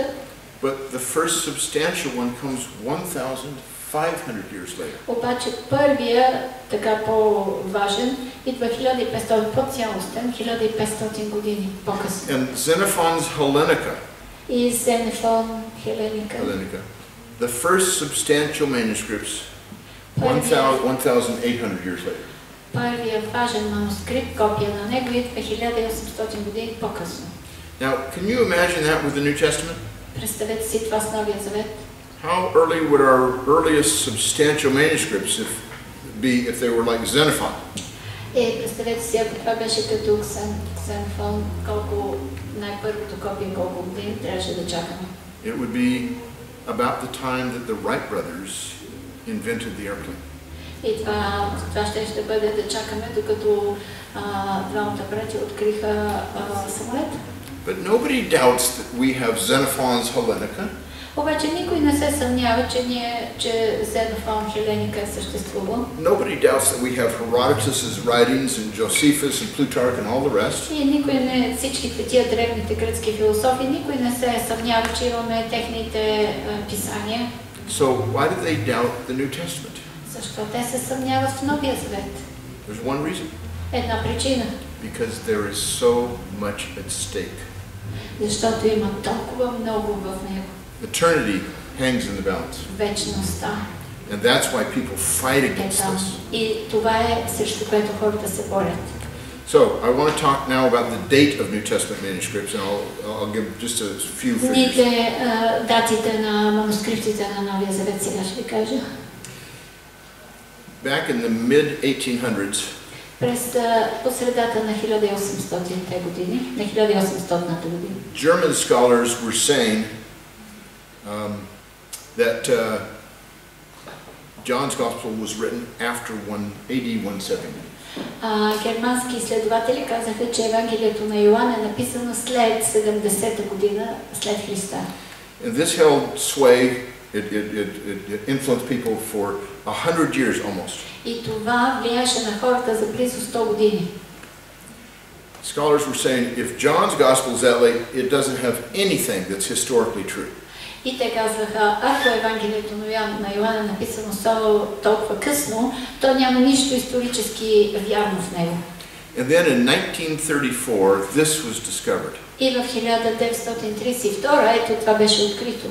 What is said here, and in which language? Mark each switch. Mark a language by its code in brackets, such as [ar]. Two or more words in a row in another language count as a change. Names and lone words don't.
[en] But the first substantial one comes 1,500 years later. [bg] Обаче първия, така по-важен, идва 1500, по-цялостен, 1500 години по-късно. [en] And Xenophon's Hellenica. [bg] И Xenophon Hellenica. [en] The first substantial manuscripts, 1,800 years later. [bg] Първия важен манускрипт, копия на него, идва 1800 години по-късно. [en] Now, can you imagine that with the New Testament? [bg] Представете си това с Новия Завет. [en] How early would our earliest substantial manuscripts be if they were like Xenophon? [bg] Представете си, ако това беше като Xenophon, колко най-първото копие, колко години трябваше да чакаме. [en] It would be about the time that the Wright brothers invented the airplane. [bg] И това ще бъде да чакаме, докато двамата братя откриха самолет. [en] But nobody doubts that we have Xenophon's Hellenica. [bg] Обаче никой не се съмнява, че Xenophon Hellenica е съществувал. [en] Nobody doubts that we have Herodotus' writings and Josephus and Plutarch and all the rest. [bg] И никой не, всичките тия древните гръцки философи, никой не се съмнява, че имаме техните писания. [en] So why do they doubt the New Testament? [bg] Защо те се съмняват в Новия Завет? [en] There's one reason. [bg] Една причина. [en] Because there is so much at stake. [bg] Защото има толкова много в него. [en] Eternity hangs in the balance. [bg] Вечността. [en] And that's why people fight against this. [bg] И това е срещу което хората се борят. [en] So, I want to talk now about the date of New Testament manuscripts, and I'll give just a few figures. [bg] Датите на манускриптите на Новия Завет сега ще ви кажа. [en] Back in the mid-1800s, [bg] през посредата на 1800-те години, на 1800-та година, [en] German scholars were saying that John's Gospel was written after AD 170. [bg] Германски изследователи казаха, че Евангелието на Йоан е написано след 70-та година след Христа. [en] And this held sway. It influenced people for 100 years almost. [bg] И това влияеше на хората за близо 100 години. [en] Scholars were saying if John's gospel is that late, it doesn't have anything that's historically true. [bg] И те казваха, ако Евангелието на Йоан е написано толкова късно, то няма нищо исторически вярно в него. [en] And then in 1934, this was discovered. [bg] И в 1932 ето това беше открито.